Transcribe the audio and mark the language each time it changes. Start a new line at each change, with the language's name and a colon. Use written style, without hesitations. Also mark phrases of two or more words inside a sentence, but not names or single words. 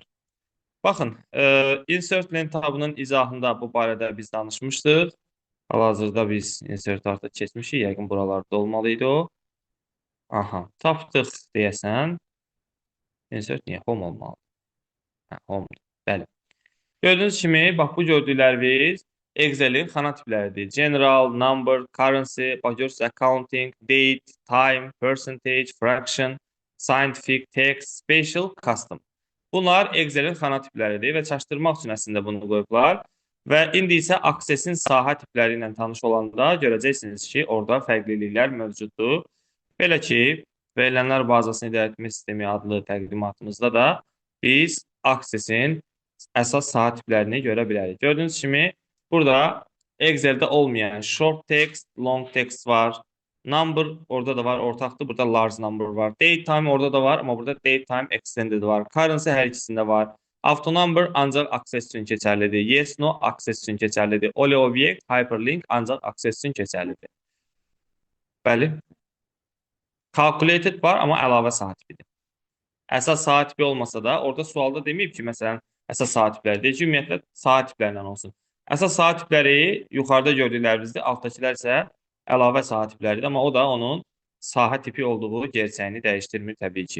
Azerbaijani: Baxın, insert lent tabının izahında bu barədə biz danışmışdıq. Hal-hazırda biz insert artıq keçmişik. Yəqin buralarda olmalıydı o. Aha, tapdıq deyəsən. Insert niyə? Home olmalı. Hə, homedur. Bəli. Gördüyünüz kimi, bax bu gördükləriniz Excel-in xana tipləridir.
English: General, number, currency, budget, accounting, date, time, percentage, fraction, scientific, text, special, custom.
Azerbaijani: Bunlar Excel-in xana tipləridir və çaşdırmaq üçün əslində bunu qoyublar. Və indi isə Access-in sahə tipləri ilə tanış olanda görəcəksiniz ki, orada fərqliliklər mövcuddur. Belə ki, verilənlər bazasını idarə etmə sistemi adlı təqdimatımızda da biz Access-in əsas sahə tiplərini görə bilərik. Gördüyünüz kimi, burada Excel-də olmayan
English: short text, long text
Azerbaijani: var. Number orada da var, ortaqdır. Burada
English: large number
Azerbaijani: var.
English: Date time
Azerbaijani: orada da var, amma burada
English: date time extended
Azerbaijani: var. Currency hər ikisində var.
English: Auto number
Azerbaijani: ancaq Access üçün keçərlidir.
English: Yes, no
Azerbaijani: Access üçün keçərlidir.
English: Only object, hyperlink
Azerbaijani: ancaq Access üçün keçərlidir. Bəli. Calculated var, amma əlavə sahə tipidir. Əsas sahə tipi olmasa da, orada sualda deməyib ki, məsələn, əsas sahə tipləri deyil ki, ümumiyyətlə sahə tiplərindən olsun. Əsas sahə tipləri yuxarıda gördüklərimizdir, altdakilər isə əlavə sahə tipləridir, amma o da onun sahə tipi olduğu gerçəyini dəyişdirmir təbii ki.